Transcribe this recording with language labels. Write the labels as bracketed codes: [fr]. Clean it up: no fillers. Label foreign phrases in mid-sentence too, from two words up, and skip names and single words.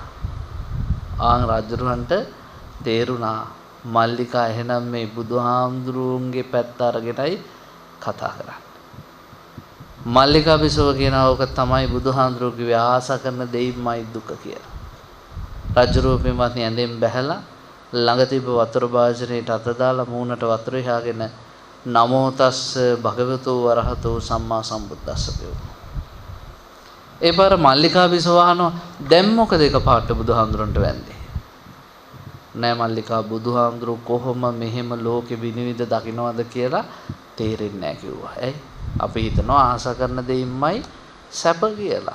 [si] ආන් රජුරවන්ට තේරුණා මල්ලිකා එහෙනම් මේ බුදුහාඳුරුන්ගේ පැත්ත අරගෙනයි කතා කරන්නේ. මල්ලිකා බිසව කියනවා ඕක තමයි බුදුහාඳුරු කිව්වේ ආස කරන දෙයින්මයි දුක කියලා. රජුරුව පින්වත්නි ඇඳෙන් බැහැලා ළඟ තිබ්බ වතුර භාජනයට අත දාලා මූණට වතුර ඉහාගෙන [pi] නමෝ තස්ස භගවතු වරහතෝ සම්මා සම්බුද්දස්ස [si] කියනවා. ඒ පාර මල්ලිකා බිසව අහනවා දැන් මොකද එකපාරට බුදුහාඳුරන්ට වැන්දේ? නෑ මල්ලිකා බුදුහාඳුරු කොහොම මෙහෙම ලෝකෙ විනිවිද දකින්නවද කියලා තේරෙන්නේ නෑ කිව්වා. ඇයි? අපි හිතනවා ආස කරන දෙයින්මයි සැප කියලා.